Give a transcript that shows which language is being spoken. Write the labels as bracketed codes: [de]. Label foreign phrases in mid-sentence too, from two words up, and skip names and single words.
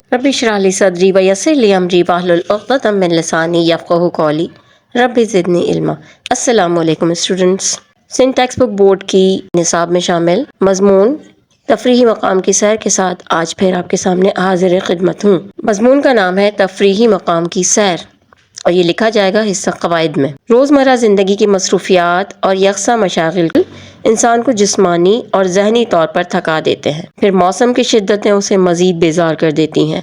[ar] اشرح لي صدري ويسر لي أمري واحلل عقدة من لساني يفقهوا قولي رب زدني علما. [ur] السلام علیکم اسٹوڈنٹس. سندھ ٹیکسٹ بک بورڈ کی نصاب میں شامل مضمون تفریحی مقام کی سیر کے ساتھ آج پھر آپ کے سامنے حاضر خدمت ہوں. مضمون کا نام ہے تفریحی مقام کی سیر اور یہ لکھا جائے گا حصہ قواعد میں. روزمرہ زندگی کی مصروفیات اور یکساں مشاغل انسان کو جسمانی اور ذہنی طور پر تھکا دیتے ہیں، پھر موسم کی شدتیں اسے مزید بیزار کر دیتی ہیں.